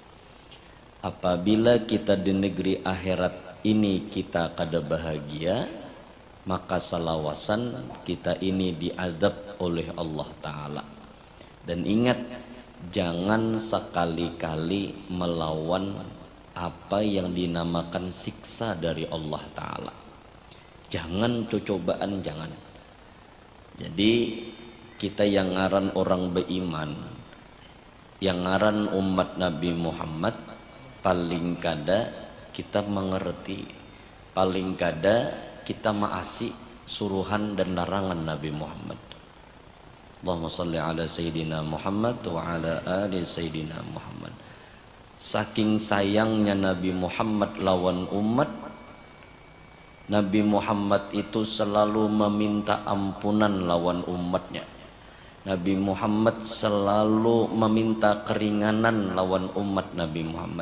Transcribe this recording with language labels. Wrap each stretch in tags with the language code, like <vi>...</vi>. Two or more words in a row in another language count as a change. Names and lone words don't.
<bjn>Apabila kita di negeri akhirat ini kita kada bahagia, maka salawasan kita ini diazab oleh Allah Ta'ala. Dan ingat, jangan sekali-kali melawan apa yang dinamakan siksa dari Allah Ta'ala. Jangan cobaan, jangan. Jadi kita yang ngaran orang beriman, yang ngaran umat Nabi Muhammad, paling kada kita mengerti, paling kada kita maasi suruhan dan larangan Nabi Muhammad.</bjn> <ar>اللهم صل على سيدنا محمد وعلى آل سيدنا محمد.</ar> <bjn>Saking sayangnya Nabi Muhammad lawan umat, Nabi Muhammad itu selalu meminta ampunan lawan umatnya. Nabi Muhammad selalu meminta keringanan lawan umat Nabi Muhammad.</bjn>